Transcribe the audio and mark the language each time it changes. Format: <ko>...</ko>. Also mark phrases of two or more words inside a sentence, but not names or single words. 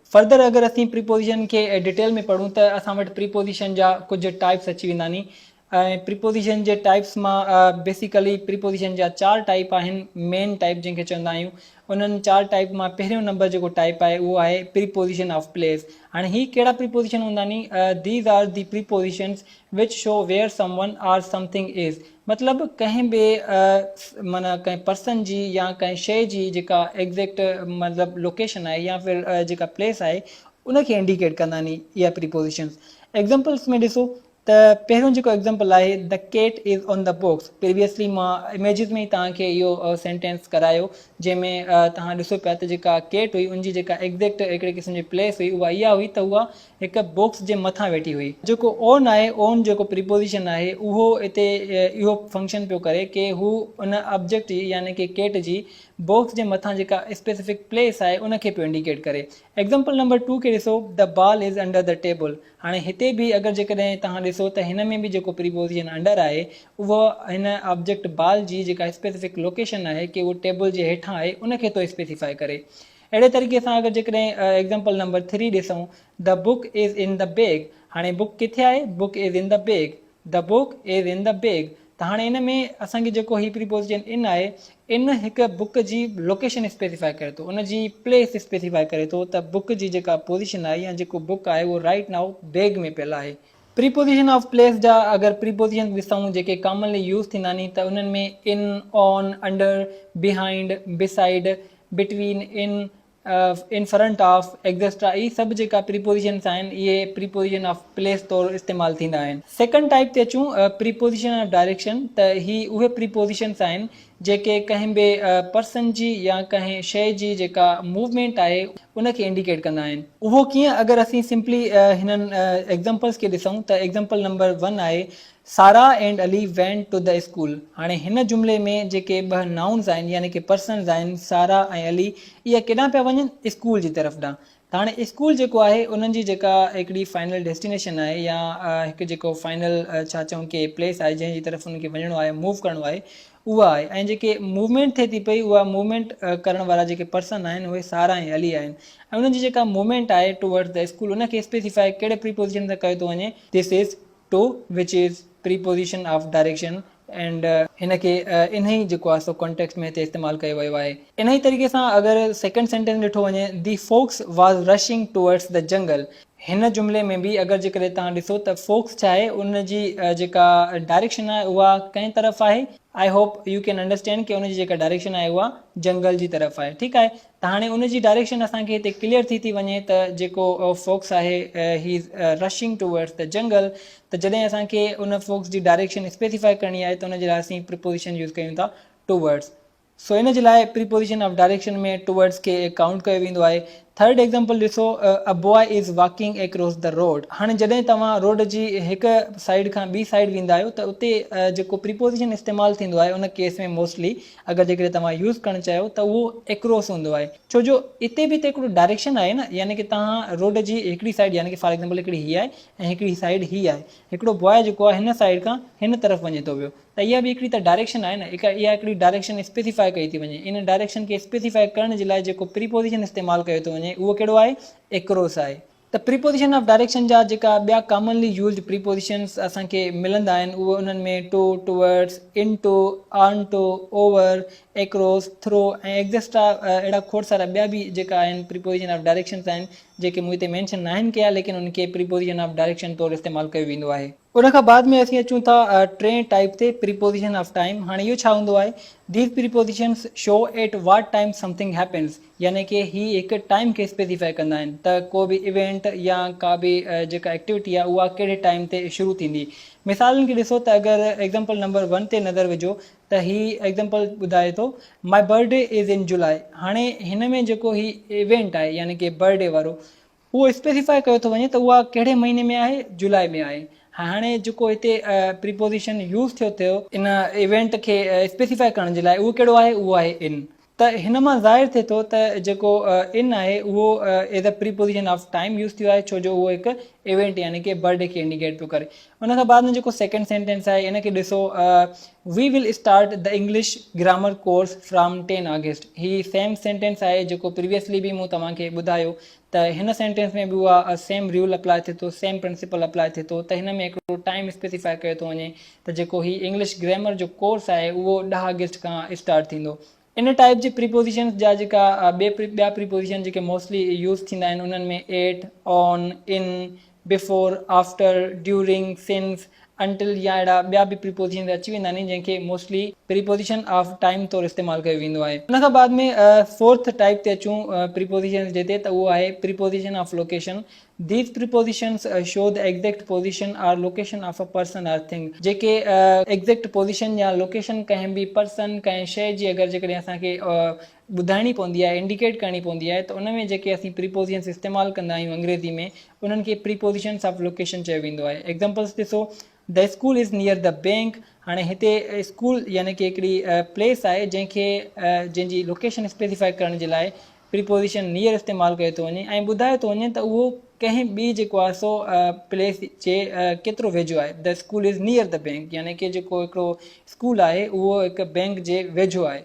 <sd>फर्दर अगर असीं प्रीपोजिशन के डिटेल में पढ़ूं त असां वटि प्रीपोजिशन जा कुछ टाइप्स अची वेंदा नी। प्रीपोजिशन जे टाइप्स मां बेसिकली प्रीपोजिशन जा 4 टाइप आहिनि।</sd> <en>main type</en> <sd>जंहिंखे चवंदा आहियूं, उन्हनि 4 टाइप मां पहिरियों नंबर जेको टाइप आहे उहो आहे</sd> <en>preposition of place.</en> <sd>हाणे ही कहिड़ा प्रीपोजिशन हूंदा नी?</sd> <en>these are the prepositions which show where someone or something is.</en> <sd>मतिलबु कंहिं बि माना कंहिं पर्सन जी या कंहिं शइ जी जेका एग्ज़ैक्ट मतिलबु लोकेशन आहे या फिर जेका प्लेस आहे उनखे इंडिकेट कंदा नी इहा प्रीपोजिशंस। एग्ज़ाम्पल्स में ॾिसो त पहिरियों जेको एग्ज़ाम्पल आहे,</sd> <en>the cat is on the box.</en> <sd>प्रीवियसली मां इमेजिस में ई तव्हांखे इहो सेंटेंस करायो, जंहिंमें तव्हां ॾिसो पिया त जेका केट हुई उनजी जेका एग्ज़ैक्ट हिकिड़े क़िस्म जी प्लेस हुई उहा इहा हुई त उहा हिकु बॉक्स जे मथां वेठी हुई। जेको ओन आहे, ओन जेको प्रीपोजिशन आहे उहो हिते इहो फंक्शन पियो करे कि हू उन ऑब्जेक्ट जी यानी कि केट जी बॉक्स जे मथां जेका</sd> <en>specific place</en> <sd>आहे उनखे पियो इंडिकेट करे।</sd> <en>example number 2</en> <sd>खे ॾिसो,</sd> <en>the ball is under the table.</en> <sd>हाणे हिते बि अगरि जेकॾहिं तव्हां ॾिसो त हिन में बि जेको</sd> <en>preposition under</en> <sd>आहे उहो हिन</sd> <en>object ball</en> <sd>जी जेका</sd> <en>specific location</en> <sd>आहे कि उहो टेबल जे हेठां आहे उनखे थो स्पेसिफाई करे। अहिड़े तरीक़े सां अगरि जेकॾहिं</sd> <en>example number 3</en> <sd>ॾिसूं,</sd> <en>the book is in the bag.</en> <sd>हाणे बुक किथे आहे?</sd> <en>book is in the bag. the book is in the bag.</en> <sd>त हाणे इन में असांखे जेको ही</sd> <en>preposition in</en> <sd>आहे, इन हिकु बुक जी</sd> <en>location specify</en> <sd>करे थो, उन जी</sd> <en>place specify</en> <sd>करे थो त बुक जी जेका पोजिशन आहे या जेको बुक आहे उहो</sd> <en>right now bag</en> <sd>में पियल आहे।</sd> <en>preposition of place</en> <sd>जा अगर</sd> <en>प्रीपोजिशन</en> <sd>ॾिसूं जेके</sd> <en>commonly use</en> <sd>थींदा नी त उन्हनि में</sd> <en>in, on, under, behind, beside, between, in front of etcetera,</en> <sd>ई सभु जेका प्रीपोजिशंस आहिनि इहे</sd> <en>preposition of place</en> <sd>तौरु इस्तेमालु थींदा आहिनि।</sd> <en>second type</en> <sd>ते अचूं,</sd> <en>preposition of direction.</en> <sd>त ही उहे प्रीपोजिशंस आहिनि जेके कंहिं बि पर्सन जी या कंहिं शइ जी जेका मूवमेंट आहे उनखे इंडिकेट कंदा आहिनि। उहो कीअं? अगरि असीं</sd> <en>सिंपली हिननि एग्ज़ाम्पल्स</en> <sd>खे ॾिसूं त</sd> <en>example number 1 आहे, Sara and Ali went to the school.</en> <sd>हाणे हिन जुमिले में जेके 2 नाउन्स आहिनि यानी कि पर्सन्स आहिनि, सारा ऐं अली, इहा केॾांहुं पिया वञनि? स्कूल जी तरफ़ ॾांहुं। त हाणे स्कूल जेको आहे उन्हनि जी जेका हिकिड़ी</sd> <en>final destination</en> <sd>आहे या हिकु जेको फाइनल छा चऊं कि प्लेस आहे जंहिंजी तरफ़ उनखे वञिणो आहे, मूव करिणो आहे, उहा आहे। ऐं जेके मूवमेंट थिए थी पई उहा मूवमेंट करण वारा जेके पर्सन आहिनि उहे सारा ऐं अली आहिनि। ऐं उन्हनि जी जेका मूवमेंट आहे</sd> <en>towards the school</en> <sd>उनखे स्पेसिफाई कहिड़े प्रीपोजिशन सां कयो थो वञे?</sd> <en>this is to, which is preposition of direction.</en> <sd>एंड हिनखे इन ई जेको आहे सो कॉन्टेक्स्ट में हिते इस्तेमालु कयो वियो आहे। इन ई तरीक़े सां अगरि</sd> <en>second sentence</en> <sd>ॾिठो वञे,</sd> <en>the fox was rushing towards the jungle.</en> <sd>हिन जुमिले में बि अगरि जेकॾहिं तव्हां ॾिसो त फोक्स छा आहे, उन जी जेका डायरेक्शन आहे उहा कंहिं तरफ़ आहे?</sd> <en>I hope you can understand</en> <sd>कि उनजी जेका डायरेक्शन आहे उहा जंगल जी तरफ़ आहे। ठीकु आहे, त हाणे उनजी डायरेक्शन असांखे हिते क्लियर थी वञे त जेको फोक्स आहे</sd> <en>he is rushing towards the jungle.</en> <sd>त जॾहिं असांखे उन फोक्स जी डायरेक्शन स्पेसिफाई करणी आहे त उनजे लाइ असीं</sd> <en>preposition use</en> <sd>कयूं था टुवर्ड्स। सो इन जे लाइ</sd> <en>preposition of direction</en> <sd>में टुवर्ड्स खे काउंट कयो वेंदो आहे।</sd> <en>third example</en> <sd>ॾिसो,</sd> <en>a boy is walking across the road.</en> <sd>हाणे जॾहिं तव्हां रोड जी हिकु साइड खां ॿी साइड वेंदा आहियो त उते जेको प्रीपोजिशन इस्तेमालु थींदो आहे उन केस में मोस्टली अगरि जेकॾहिं तव्हां यूज़ करणु चाहियो त उहो एक्रॉस हूंदो आहे। छो जो इते बि त हिकिड़ो डायरेक्शन आहे न, यानी कि तव्हां रोड जी हिकिड़ी साइड यानी कि</sd> <en>for example</en> <sd>हिकिड़ी हीअ आहे ऐं हिकिड़ी साइड हीअ आहे, हिकिड़ो बॉय जेको आहे हिन साइड खां हिन तरफ़ वञे थो पियो, त इहा बि हिकिड़ी त डायरेक्शन आहे न, इहा हिकिड़ी डायरेक्शन स्पेसिफाई कई थी वञे। इन डायरेक्शन खे स्पेसिफाई करण जे लाइ जेको प्रीपोजिशन इस्तेमालु कयो थो वञे उहो कहिड़ो आहे? एक्रॉस आहे।</sd> <en>त preposition of direction</en> <sd>जा जेका ॿिया</sd> <en>commonly used prepositions</en> <sd>असांखे मिलंदा आहिनि उहे उन्हनि में</sd> <en>to, towards, in to, on to, over, across, through</en> <sd>ऐं एक्सेट्रा अहिड़ा खोड़ सारा ॿिया बि जेका आहिनि</sd> <en>preposition of directions</en> <sd>आहिनि जेके मूं हिते मेंशन न आहिनि कया, लेकिन उनखे</sd> <en>preposition of direction</en> <sd>तौरु इस्तेमालु कयो वेंदो आहे। उन खां बाद में असीं अचूं था टे टाइप ते,</sd> <en>preposition of time.</en> <sd>हाणे इहो छा हूंदो आहे?</sd> <en>these prepositions show at what time something happens,</en> <sd>यानी कि ही हिकु टाइम खे स्पेसिफाई कंदा आहिनि त को बि इवेंट या का बि जेका एक्टिविटी आहे उहा कहिड़े टाइम ते शुरू थींदी। मिसालनि खे ॾिसो त अगरि</sd> <en>example number 1</en> <sd>ते नज़र विझो त ही एग्ज़ाम्पल ॿुधाए थो,</sd> <en>my birthday is in July.</en> <sd>हाणे हिन में जेको ही इवेंट आहे यानी कि बर्थडे वारो उहो स्पेसिफाई कयो थो वञे त उहा कहिड़े महीने में आहे? जुलाई में आहे। हाणे जेको हिते</sd> <en>preposition use</en> <sd>थियो इन इवेंट खे स्पेसिफाई करण जे लाइ उहो कहिड़ो आहे? उहो आहे इन। त हिन मां ज़ाहिर थिए थो त जेको इन आहे उहो</sd> <en>as a preposition of time use</en> <sd>थियो आहे, छो जो उहो हिकु इवेंट यानी कि बर्थडे खे इंडिकेट पियो करे। उन खां बाद में जेको</sd> <en>second sentence</en> <sd>आहे इन खे ॾिसो,</sd> <en>we will start the English grammar course from 10 August.</en> <sd>ही</sd> <en>same sentence</en> <sd>आहे जेको प्रीवियसली बि मूं तव्हांखे ॿुधायो त हिन सेंटेंस में बि उहा</sd> <en>same rule apply</en> <sd>थिए थो,</sd> <en>same principle apply</en> <sd>थिए थो त हिन में हिकिड़ो टाइम स्पेसिफाई कयो थो वञे त जेको ही</sd> <en>English grammar</en> <sd>जो कोर्स आहे उहो 10 अगस्त खां स्टार्ट थींदो। इन टाइप जी प्रीपोजिशन जा जेका ॿिया प्रीपोजिशन जेके मोस्टली यूज़ थींदा आहिनि उन्हनि में</sd> <en>at, on, in, before, after, during, since, until</en> <sd>या अहिड़ा ॿिया बि प्रीपोजिशन अची वेंदा आहिनि जंहिंखे मोस्टली</sd> <en>preposition of time</en> <sd>तौरु इस्तेमालु कयो वेंदो आहे। उन खां बाद में</sd> <en>fourth type</en> <sd>ते अचूं प्रीपोजिशन जे ते, त उहो आहे</sd> <en>preposition of location. These prepositions show the exact position or location of a person or thing।</en> <sd>जेके</sd> <en>exact position</en> <sd>या लोकेशन कंहिं बि पर्सन कंहिं शइ जी अगरि जेकॾहिं असांखे ॿुधाइणी पवंदी आहे, इंडिकेट करणी पवंदी आहे, त उन में जेके असीं प्रीपोजिशन्स इस्तेमालु कंदा आहियूं अंग्रेज़ी में उन्हनि खे</sd> <en>prepositions of location</en> <sd>चयो वेंदो आहे। एग्ज़ाम्पल्स ॾिसो,</sd> <en>the school is near the bank.</en> <sd>हाणे हिते स्कूल यानी कि हिकिड़ी प्लेस आहे जंहिंजी लोकेशन स्पेसिफाई करण जे लाइ</sd> <en>preposition near</en> <sd>इस्तेमालु कयो थो वञे ऐं ॿुधायो थो वञे त उहो कंहिं ॿी जेको आहे सो प्लेस जे केतिरो वेझो आहे।</sd> <en>the school is near the bank</en> <sd>यानी कि जेको हिकिड़ो स्कूल आहे उहो हिकु बैंक जे वेझो आहे।</sd>